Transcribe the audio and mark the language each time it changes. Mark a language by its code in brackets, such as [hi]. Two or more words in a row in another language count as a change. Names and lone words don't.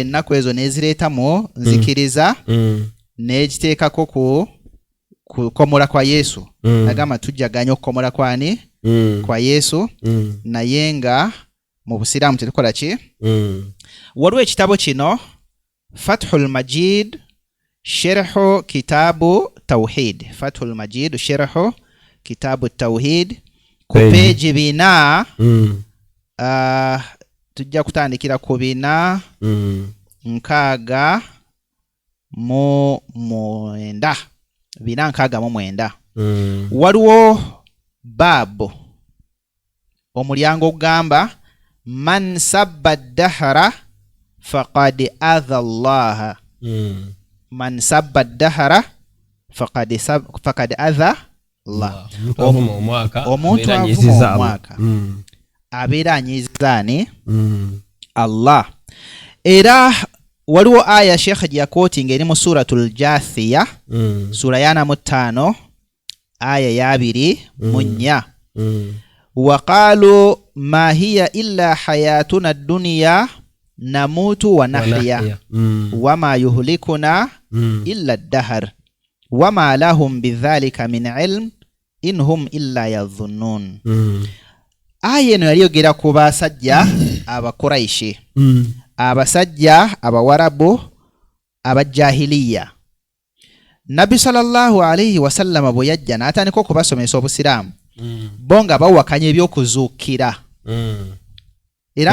[lg] ennaku ezo nezireetamu nzikiriza n'ekiteekako ku kukomola kwa Yesu agamba tujjaganya okukomola kwani kwa Yesu naye nga mu Busiraamu tetukola ki waliwo ekitabo kino Fathul Majid Sharhu Kitabu Tawhid Fathul Majid Sharhu Kitabu Tawhid ku peji 4 tujja kutandikira ku 4 nkaaga mu mwenda 4:9 waliwo babu omulyango ogamba [ar] من سب الدهر فقد آذى الله من سب الدهر فقد آذى الله [lg] omuntu avuma omwaka abeera anyizizaani Allah era waliwo aya Sheikh gye yakootinga eri mu suratul [ar] Jathiya [lg] sura ya 5 aya ya 2 [ar] وقالوا ما هي إلا حياتنا الدنيا نموت ونحيا وما يهلكنا إلا الدهر وما لهم بذلك من علم إن هم إلا يظنون [lg] aya eno yali yogera ku basajja abakuraishi abasajja abawarabu abajahiliya Nabi [ar] صلى الله عليه وسلم [lg] bwe yajja n'atandika okubasomesa obusiraamu bo nga bawakanya ebyokuzuukira era